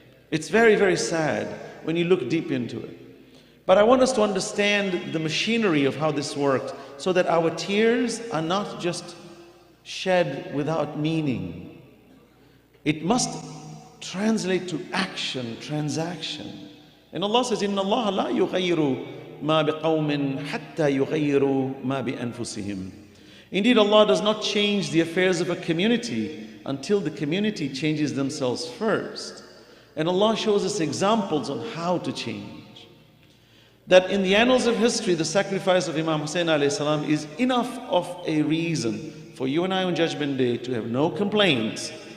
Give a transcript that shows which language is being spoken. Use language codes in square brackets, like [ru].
[en] It's very, very sad when you look deep into it. But I want us to understand the machinery of how this worked, so that our tears are not just shed without meaning. It must translate to action, transaction. And Allah says, [ar] إِنَّ اللَّهَ لَا يُغَيِّرُ مَا بِقَوْمٍ حَتَّى يُغَيِّرُوا مَا بِأَنفُسِهِمْ. [en] Indeed, Allah does not change the affairs of a community until the community changes themselves first. And Allah shows us examples on how to change. That in the annals of history, the sacrifice of Imam Hussain A.S. is enough of a reason for you and I on Judgment Day to have no complaints.